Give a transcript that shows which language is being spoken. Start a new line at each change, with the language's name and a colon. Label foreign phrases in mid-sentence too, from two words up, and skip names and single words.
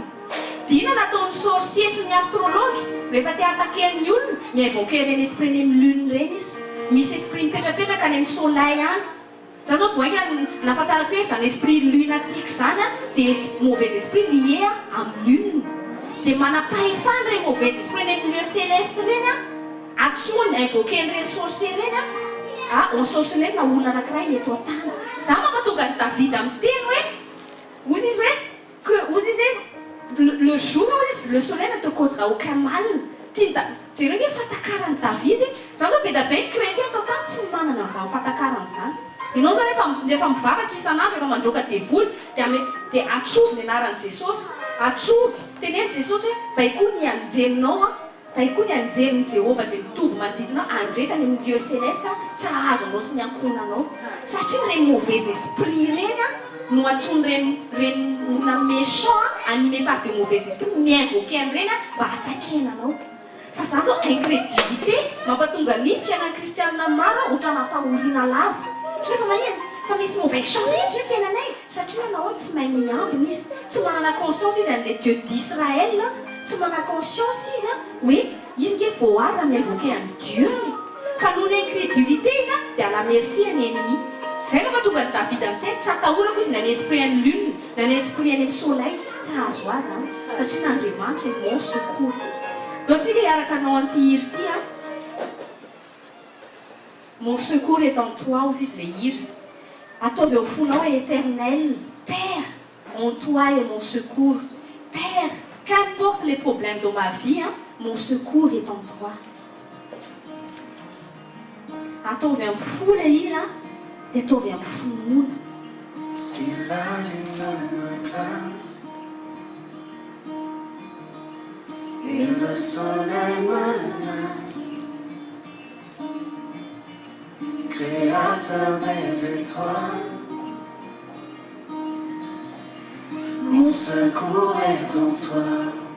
Malagasy: Dina nataon'ny sorcier sy ny astrologue rehefa te attaquer-ny olona mi-invoquer reny esprit ny amin'ny lune reny izy. Misy esprit mipetrapetraka any amin'ny soleil any. Za zao voaika nafantarako hoe zany
French: esprit lunatique
Malagasy: zany dia
French: mauvais esprit lié
Malagasy: amin'ny lune. Dia manapahefany reny
French: mauvais esprit
Malagasy: ny amin'ny
French: lieu céleste
Malagasy: reny atsony invoquer reny sorcier reny
French: on sorcellerie
Malagasy: na olona anankiray eto an-tany. Za mampatonga ny David amin'ny teny hoe ozy izy hoe que ozy izy
French: le jour le soleil ne te causera aucun mal.
Malagasy: Jereo hoe fatakarany David zany zao be da be ny chrétien tao tany tsy manana an'izany fatakarany zany. Ianao zao rehefa mivavaka isan'andro rehefa mandroaka devoly dia atsovy ny anaran'i Jesosy, atsovy teneny Jesosy hoe baikoa ny anjelinao baikoa ny anjelin'i Jehova izay mitovy manodidina andresany amin'ny
French: lieu céleste
Malagasy: tsy ahazo anao sy ny ankonanao satria reny
French: mauvais esprit
Malagasy: reny no atsony reny olona
French: méchant animé par de mauvais esprit
Malagasy: mi-invoquer an'ireny mba attaquena anao. Fa zany zao incrédulité mampatonga ny fiainan'ny kristianina maro ohatra nampahoriana lavo. Fa manino fa misy
French: mauvais chance
Malagasy: izy hoe fiainanay satria nanao tsy mahay miambina izy, tsy manana conscience izy amin'ilay
French: Dieu d'Israël,
Malagasy: tsy manana conscience izy hoe izy nge voary raha mi-invoquer an'i Dieu. Fa noho ny incrédulité izy dia
French: à la merci
Malagasy: any ennemi. Zay mampatonga ny David amin'ny teny tsy atahorako izy na ny esprit any lune na ny esprit any amin'ny soleil tsy ahazo azy satria n'Andriamanitra
French: mon secours.
Malagasy: Dontsika hiaraka anao an'ity hiri ity
French: mon secours est en toi
Malagasy: ozy izy le hiri. Ataovy eo fonao hoe
French: éternel, Père, en toi est mon secours. Père, qu'importe les problèmes de ma vie, mon secours est en toi.
Malagasy: Ataovy amin'ny fo le hiri dia ataovy amin'ny fonona.
French: Si la lune me place et le soleil menace, Créateur des étoiles, mon secours est en toi.